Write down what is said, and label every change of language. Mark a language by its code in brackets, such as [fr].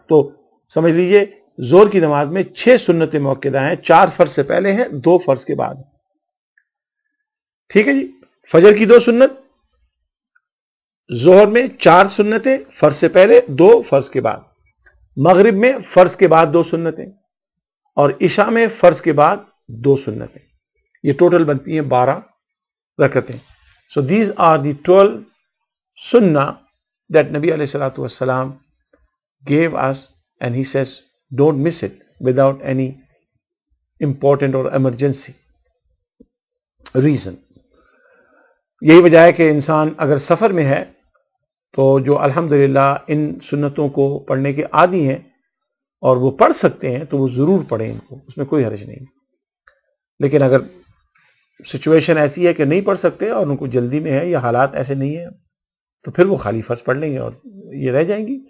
[ur] تو سمجھ لیجئے ظہر کی نماز میں 6 سنت موقعہ ہیں، 4 فرض سے پہلے ہیں، 2 فرض کے بعد. ٹھیک ہے جی. فجر کی 2 سنت، ظہر میں 4 سنتیں فرض سے پہلے، 2 فرض کے بعد. مغرب میں فرض کے بعد 2 سنتیں، اور عشاء میں فرض کے بعد 2 سنتیں. یہ ٹوٹل بنتی ہیں 12 رکعتیں. [en] So these are the 12 sunnah that Nabi alayhi salatu wassalam gave us, and he says don't miss it without any important or emergency reason. [ur] یہی وجہ ہے کہ انسان اگر سفر میں ہے تو جو الحمدللہ ان سنتوں کو پڑھنے کے عادی ہیں اور وہ پڑھ سکتے ہیں تو وہ ضرور پڑھیں ان کو، اس میں کوئی حرج نہیں. لیکن اگر سچویشن ایسی ہے کہ نہیں پڑھ سکتے اور ان کو جلدی میں ہے یا حالات ایسے نہیں ہیں تو پھر وہ خالی فرض پڑھ لیں گے اور یہ رہ جائیں گی.